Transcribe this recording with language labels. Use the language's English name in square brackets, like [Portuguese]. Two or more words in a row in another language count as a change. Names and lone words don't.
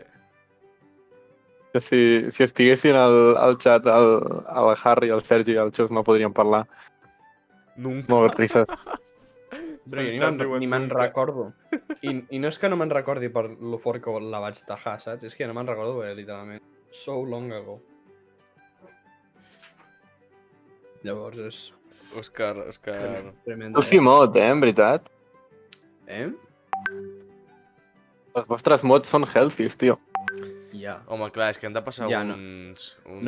[Catalan] Que si estiguessin al xat el Harry, el Sergi i el Xus no podrien parlar. [Spanish] Nunca. [Catalan] Molt risses. Però jo El xat diuen ni me'n [Spanish] nunca. [Catalan] recordo. I no és que no me'n recordi per lo fort que la vaig tajar, saps? És que no me'n recordo, literalment. [English] So long ago. [Catalan] Llavors és Òscar... tremenda. Tu sí mod, en veritat. Les vostres mods són healthies, tio. Ja. Home, clar, és que han de passar Ja, no. uns... No